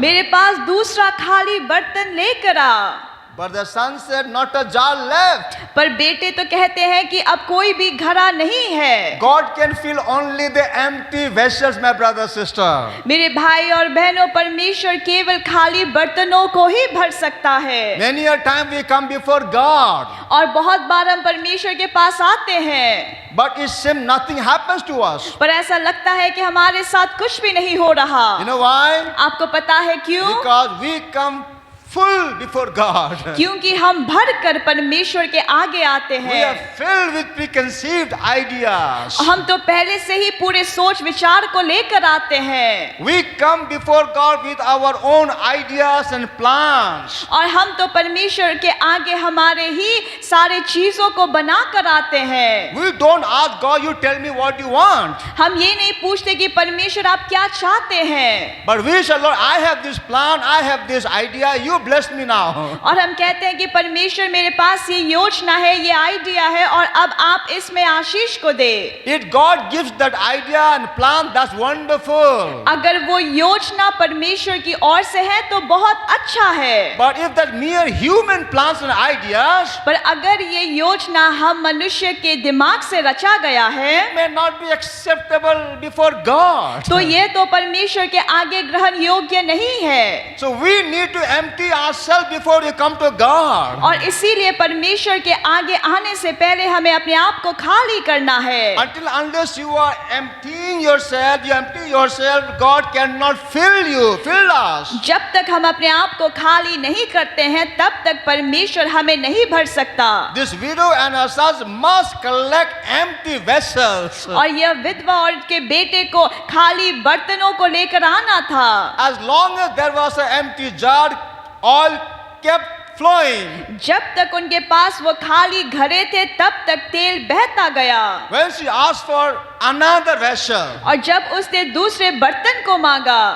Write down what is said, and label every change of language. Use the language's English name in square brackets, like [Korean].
[Hindi] मेरे पास दूसरा खाली बर्तन लेकर आ। [English] But the son said, not a jar left. [Hindi] पर बेटे तो कहते हैं कि अब कोई भी घड़ा नहीं है। [English] God can fill only the empty vessels, my brother, sister. [Hindi] मेरे भाई और बहनों, परमेश्वर केवल खाली बर्तनों को ही भर सकता है। [English] Many a time we come before God, [Hindi] और बहुत बार हम परमेश्वर के पास आते हैं, [English] but it seems nothing happens to us. [Hindi] पर ऐसा लगता है कि हमारे साथ कुछ भी नहीं हो रहा। [English] You know why? [Hindi] आपको पता है क्यों? [English] Because we come full before God. [Hindi] क्योंकि हम भर कर परमेश्वर के आगे आते [English] We are [Hindi] हैं। [English] filled with preconceived ideas. [Hindi] हम तो पहले से ही पूरे सोच विचार को लेकर आते हैं। [English] We come before God with our own ideas and plans. [Hindi] और हम तो परमेश्वर के आगे हमारे ही सारे चीजों को बना कर आते हैं। [English] We don't ask God, you tell me what you want. [Hindi] हम ये नहीं पूछते कि परमेश्वर आप क्या चाहते हैं, [English] But we say, Lord, I have this plan, I have this idea, you bless me now. [Hindi] और हम कहते हैं कि परमेश्वर मेरे पास ये योजना है, ये आइडिया है, और अब आप इसमें आशीष को दे। [English] If God gives that idea and plan, that's wonderful. [Hindi] अगर वो योजना परमेश्वर की ओर से है तो बहुत अच्छा है। [English] But if that mere human plans and ideas [Hindi] पर अगर ये योजना हम मनुष्य के दिमाग से रचा गया है [English] may not be acceptable before God. [Hindi] तो ये तो परमेश्वर के आगे ग्रहण योग्य नहीं है। [English] So we need to empty ourselves before we come to God. [Hindi] और इसीलिए परमेश्वर के आगे आने से पहले हमें अपने आप को खाली करना है। [English] Until unless you are emptying yourself, you empty yourself, God cannot fill you, fill us. [Hindi] जब तक हम अपने आप को खाली नहीं करते हैं तब तक परमेश्वर हमें नहीं भर सकता। [English] This widow and her sons must collect empty vessels. [Hindi] और यह विधवा और के बेटे को खाली बर्तनों को लेकर आना था। [English] As long as there was an empty jar, oil kept flowing. [Hindi] जब तक उनके पास वो खाली घड़े थे तब तक तेल बहता गया। [English] When she asked for another vessel, [Hindi] और जब उसने दूसरे बर्तन को मांगा